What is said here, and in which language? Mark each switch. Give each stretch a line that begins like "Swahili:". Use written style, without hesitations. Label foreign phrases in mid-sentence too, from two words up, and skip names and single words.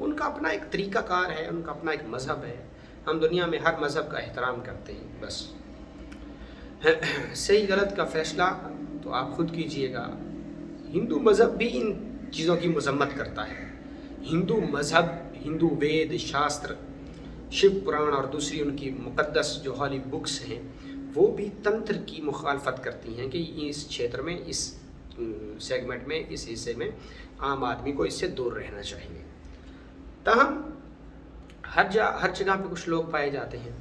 Urdu: ان کا اپنا ایک طریقہ کار ہے، ان کا اپنا ایک مذہب ہے، ہم دنیا میں ہر مذہب کا احترام کرتے ہیں، بس صحیح غلط کا فیصلہ تو آپ خود کیجئے گا۔ ہندو مذہب بھی ان چیزوں کی مذمت کرتا ہے، ہندو مذہب، ہندو وید، شاستر، شیو پران اور دوسری ان کی مقدس جو
English: holy books
Urdu: ہیں وہ بھی تنتر کی مخالفت کرتی ہیں کہ اس چھیتر میں، اس سیگمنٹ میں، اس حصے میں عام آدمی کو اس سے دور رہنا چاہیے۔ تاہم ہر جگہ پہ کچھ لوگ پائے جاتے ہیں۔